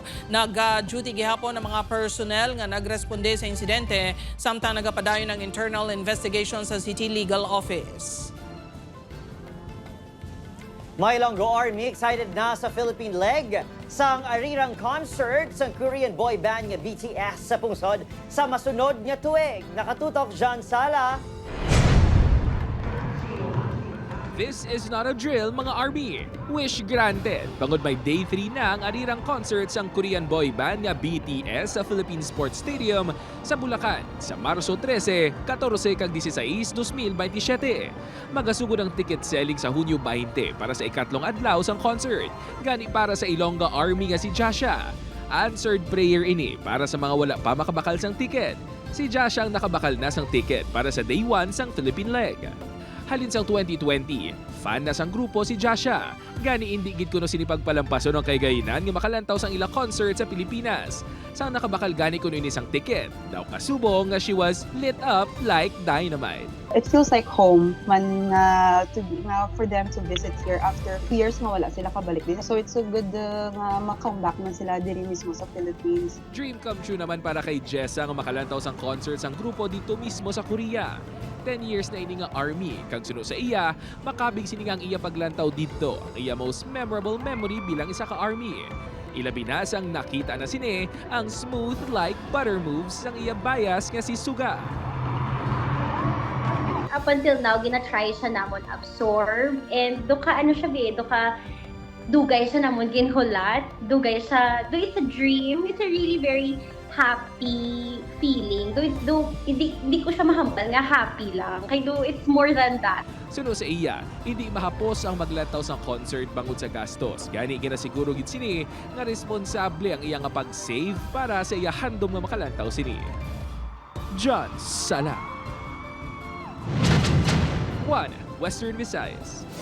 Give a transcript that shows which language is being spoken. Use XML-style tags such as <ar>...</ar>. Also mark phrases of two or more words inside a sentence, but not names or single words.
<hil>Nag-duty gihapon ang mga personnel nga nagresponde sa insidente samtang nagapadayon ng internal investigation sa City Legal Office. May Ilonggo Army excited na sa</hil> <en>Philippine leg</en> <hil>sang arirang concert sang</hil> <en>Korean boy band</en> <hil>nga BTS sa pungsod sa masunod nga tuig. Nakatutok John Sala.</hil> <en>This is not a drill, mga Army. Wish granted.</en> <hil>Bangod may day 3 na ang arirang concert sang</hil> <en>Korean boy band</en> <hil>nga BTS sa Philippine Sports Stadium sa Bulacan sa Marso 13, 14 kag 16, 2027. Magasugod ang ticket selling sa Hunyo 20 para sa ikatlong adlaw sang concert. Gani para sa Ilonggo Army nga si Jasha.</hil> <en>Answered prayer</en> <hil>ini para sa mga wala pa makabakal sang ticket. Si Jasha ang nakabakal na sang ticket para sa day 1 sang</hil> <en>Philippine leg.</en> <hil>Halin sang 2020, fan na sang grupo si Jasha. Gani indi gid kuno sinipagpalampason ng kaygaynan nga makalantaw sang ila concert sa Pilipinas. Sang nakabakal gani kuno ini sang ticket, daw kasubong nga</hil> <en>she was lit up like dynamite. It feels like home man for them to visit here after 2 years</en> <hil>nga wala sila kabalik din.</hil> <en>So it's so good</en> <hil>nga ma-come back na sila diri mismo sa Philippines.</hil> <en>Dream come true</en> <hil>naman para kay Jessa nga makalantaw sang concert sang grupo dito mismo sa Korea. 10 years na ini nga Army, kag suno sa iya, makabig sini nga ang iya paglantaw dito, ang iya</hil> <en>most memorable memory</en> <hil>bilang isa ka Army. Ilabi na sang nakita na sini ang</hil> <en>smooth like butter moves</en> <hil>sang iya bias nga si Suga.</hil> <en>Up until now,</en> <hil>gina-try siya namon absorb and doka dugay siya namon ginhulat, dugay siya,</hil> <en>it's a dream, it's a really very happy feeling.</en> <hil>Hindi ko siya mahambal nga happy lang.</hil> <en>Kaya it's more than that.</en> <hil>Suno sa iya, hindi mahapos ang maglantaw sa concert bangod sa gastos. Gani ginasiguro gid sini nga responsable ang iya nga pag-save para sa iya handom nga makalantaw sini. John Sala. 1 Western Visayas.</hil>